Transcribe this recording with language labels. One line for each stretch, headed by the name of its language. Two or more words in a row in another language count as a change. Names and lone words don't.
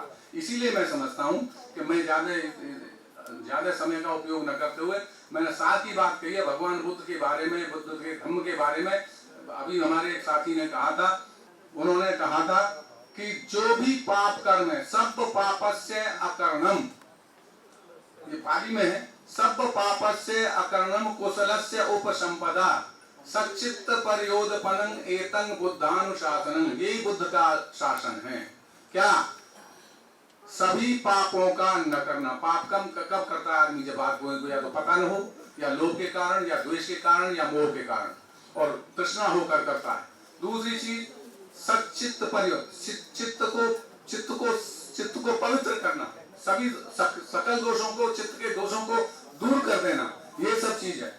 Hindi: इसीलिए मैं समझता हूँ कि मैं ज्यादा समय का उपयोग न करते हुए मैंने साथ ही बात कही है भगवान बुद्ध के बारे में, बुद्ध के धर्म के बारे में। अभी हमारे एक साथी ने कहा था, उन्होंने कहा था कि जो भी पाप कर्म है,
Pali: सब पापस्य अकर्णम,
Hindi: ये पाली में है,
Pali: सब पापस्य अकर्णम कुशलस्य उपसंपदा सच्चित्त परयोदपनं एतं बुद्धानुशासनं,
Hindi: यही बुद्ध का शासन है। क्या? सभी पापों का न करना। पाप कब करता है आदमी? जब बात या तो पता न हो, या लोभ के कारण, या द्वेष के कारण, या मोह के कारण, और तृष्णा होकर करता है। दूसरी चीज
Pali: सच्चित्त परयोग,
Hindi: चित्त को पवित्र करना, सभी सकल दोषों को, चित्त के दोषों को दूर कर देना, ये सब चीज है।